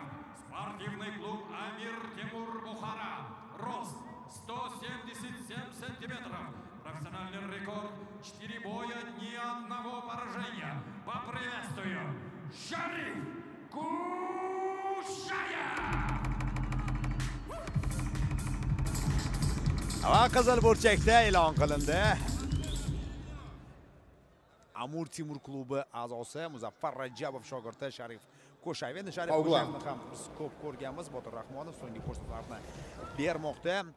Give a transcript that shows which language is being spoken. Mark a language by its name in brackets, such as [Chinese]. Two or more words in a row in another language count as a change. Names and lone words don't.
[Russian] Спортивный клуб Амир Тимур Бухара. Рост 177 сантиметров. Профессиональный рекорд 4 боя, ни одного поражения. Поприветствуем Шариф Кушаев. [Uzbek] Va qizil burchakda e'lon qilindi. Amir Temur klubi a'zosi Muzaffar Rajabov shogirdi Sharif Ko'shayev. Endi Sharif Ko'shayevni ham biz ko'p ko'rganmiz. Botir Rahmonov so'nggi ko'rsatmalarni bermoqda.